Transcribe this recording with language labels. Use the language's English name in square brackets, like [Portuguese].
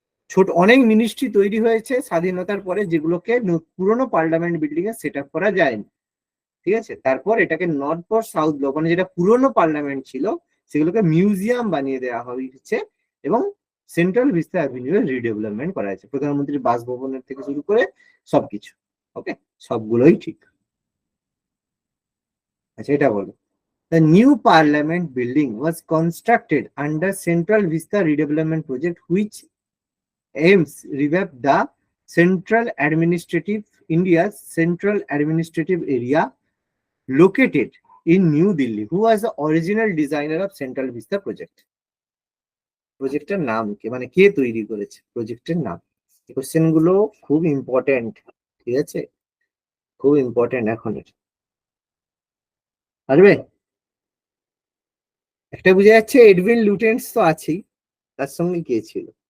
[Bangla] ছোট অনেক মিনিস্ট্রি তৈরি হয়েছে স্বাধীনতার পরে, যেগুলোকে পুরোনো পার্লামেন্ট বিল্ডিং এ সেট আপ করা যায়নি, ঠিক আছে। তারপর এটাকে নর্থ পর সাউথ ব্লক, মানে যেটা পুরোনো পার্লামেন্ট ছিল সেগুলোকে মিউজিয়াম বানিয়ে দেওয়া হয়েছে এবং সেন্ট্রাল ভিস্তা অ্যাভিনিউ রিডেভেলপমেন্ট করা হয়েছে, প্রধানমন্ত্রীর বাসভবনের থেকে শুরু করে সবকিছু। ওকে, সবগুলোই ঠিক। আচ্ছা, এটা বলো, [English] the new parliament building was constructed under Central Vista Redevelopment Project, which aims revamp the central administrative India's central administrative area located in New Delhi. Who was the original designer of Central Vista project? [Bangla] প্রজেক্টের নাম কি, মানে কে তৈরি করেছে প্রজেক্টের নাম? এই question গুলো খুব ইম্পর্টেন্ট, ঠিক আছে, খুব ইম্পর্টেন্ট এখন। আসবে একটা বুঝে যাচ্ছে, এডউইন লুটেন্স তো আছেই, তার সঙ্গে কে ছিল?